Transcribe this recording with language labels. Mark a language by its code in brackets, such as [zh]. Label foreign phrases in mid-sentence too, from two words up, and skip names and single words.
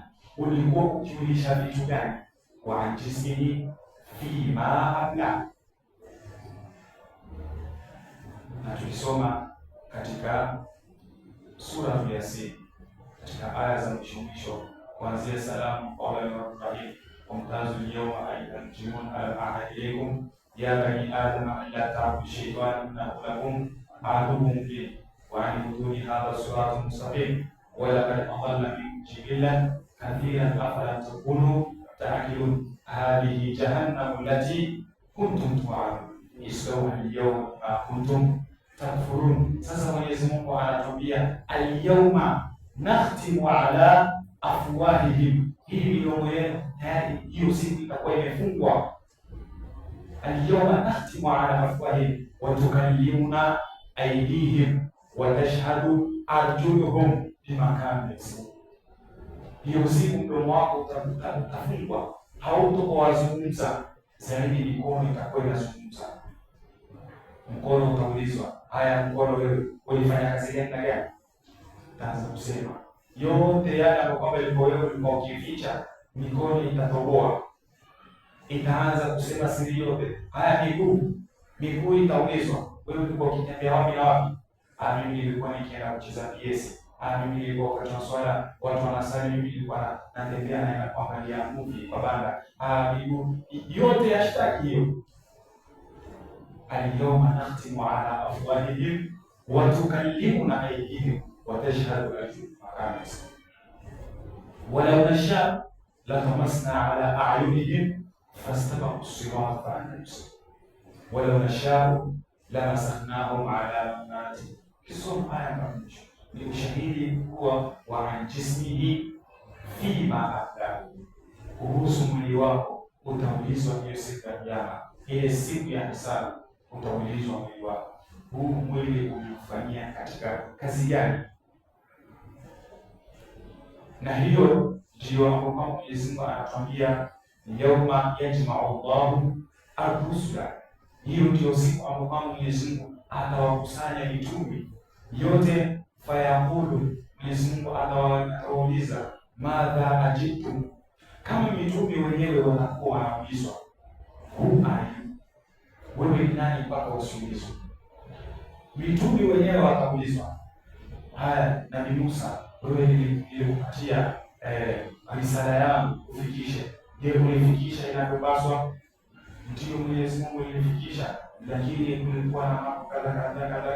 [sw] Ulikuwa ukiulisha vitu gani? [ar] وعن جسمه فيما أبلاه. [sw] Na tulisoma katika sura ya Yasin, katika aya za mwisho kuanzia [ar] سلام قولا رحيم وامتازوا اليوم أيها المجرمون ألم إليكم يا بني آدم أن لا تعبدوا الشيطان إنه لكم عدو مبين وأن اعبدوني هذا صراط مستقيم ولقد أضل منكم جبلا كثيرا أفلا تكونوا تعقلون هذه جهنم التي كنتم توعدون اصلوها اليوم بما كنتم تكفرون. [sw] Sasa Mwenyezi Mungu anatuambia [ar] اليوم نختم على أفواههم, [sw] hii midomo yenu tayari hiyo siku itakuwa imefungwa. [ar] اليوم نختم على أفواههم وتكلمنا أيديهم وتشهد أرجلهم بما كانوا يكسبون. [sw] Hiyo siku mdomo wako utafungwa, hautokuwa wazungumza zaidi, mikono itakuwa inazungumza. Mkono utaulizwa, haya mkono wewe ulifanya kazi gani na gani? Utaanza kusema yote yale ambayo kwamba ilikuwa wewe ulikuwa ukificha, mikono itatoboa, itaanza kusema siri yote. Haya miguu itaulizwa, wewe ulikuwa ukitembea wapi na wapi? Mimi nilikuwa nikienda kucheza PS. Mimi nilikuwa wakati wa swala watu wanasali, mimi nilikuwa natembea na kuangalia movie kwa banda. Miguu yote yashtaki hiyo. [ar] اليوم نختم على أفواههم وتكلمنا أيديهم وتشهد أرجلهم بما كانوا يكسبون. ولو نشاء لطمسنا على أعينهم فاستبقوا الصراط فأنى يبصرون. ولو نشاء لمسخناهم على مكانتهم. [sw] Kisoma haya mwisho ni ushahidi kuwa [ar] وعن جسمه فيما أبلاه, [sw] kuhusu mwili wako utaulizwa hiyo siku ya Kiyama. Ile siku ya hisabu utaulizwa mwili wako, huu mwili uliufanyia katika kazi gani? Na hiyo ndio hapo Mwenyezi Mungu anatuambia [ar] يوم يجمع الله الرسل. [sw] Hiyo ndio siku ambapo Mwenyezi Mungu atawakusanya mitume yote, fayaqulu, Mwenyezi Mungu atawauliza [ar] ماذا أجبتم. [sw] Kama mitume wenyewe wanakuwa wanaulizwa [en] who are you, [sw] wewe ni nani mpaka usiulizwe? Mitume wenyewe wataulizwa, haya Nabii Musa, wewe nilikupatia risala yangu ufikishe, je, ulifikisha inavyopaswa? Ndio Mwenyezi Mungu nilifikisha, lakini kulikuwa na mambo kadha kadha kadha.